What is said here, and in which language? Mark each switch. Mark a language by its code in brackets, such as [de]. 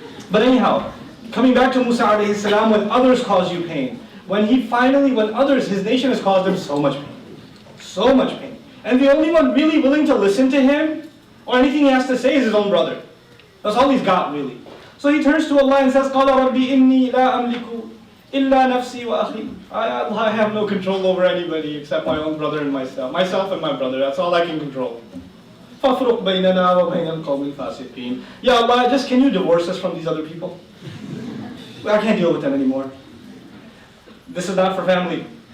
[en] But anyhow, coming back to Musa alayhi salam, when others cause you pain, when others, his nation has caused him so much pain. So much pain. And the only one really willing to listen to him, or anything he has to say, is his own brother. That's all he's got, really. So he turns to Allah and says, [ar] قَالَ رَبِّ إِنِّي لَا أَمْلِكُ إِلَّا نَفْسِي وَأَخِي. [en] Allah, I have no control over anybody except my own brother and myself. Myself and my brother, that's all I can control. [ar] فَافْرُقْ بَيْنَنَا وَبَيْنَ الْقَوْمِ الْفَاسِقِينَ. [en] Ya Allah, just can you divorce us from these other people? I can't deal with them anymore. This is not for family.